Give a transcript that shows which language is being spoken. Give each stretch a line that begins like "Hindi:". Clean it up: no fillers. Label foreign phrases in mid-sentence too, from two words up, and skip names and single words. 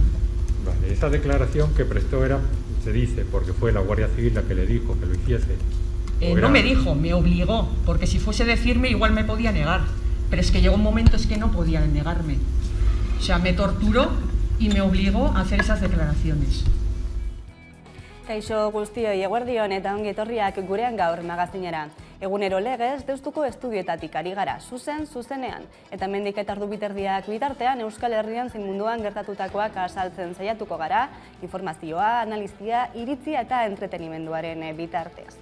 Spanish: Vale, esa declaración que prestó era, se dice, porque fue la Guardia Civil la que le dijo que lo hiciese. No me dijo, me obligó, porque si fuese decirme igual me podía negar. Pero es que llegó un momento que no podía negarme. O sea, me torturó y me obligó a hacer esas declaraciones.
Basque: Kaixo guztioi eguerdion eta ongi etorriak gurean gaur magazinera. Egunero legez, Deustuko estudioetatik ari gara, zuzenean. Eta hemendik eta ordu biterdiak bitartean Euskal Herrian zein munduan gertatutakoak azaltzen saiatuko gara, informazioa, analizia, iritzia eta entretenimenduaren bitartez.